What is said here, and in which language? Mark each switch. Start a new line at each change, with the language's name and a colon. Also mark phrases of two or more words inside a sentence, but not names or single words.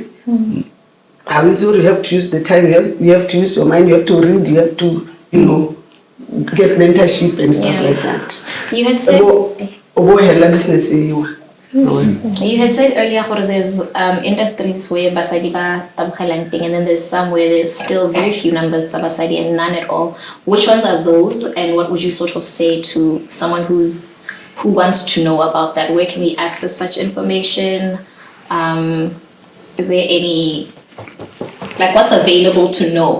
English: How is it? You have to use the time. You have to use your mind. You have to read. You have to, get mentorship and stuff like that. You had said. Business. You had said earlier how there's industries where
Northern Sotho: basadi ba tabukhelang
English: and then there's some where there's still very few numbers of basadi and none at all. Which ones are those, and what would you sort of say to someone who wants to know about that? Where can we access such information? Is there any, like, what's available to know?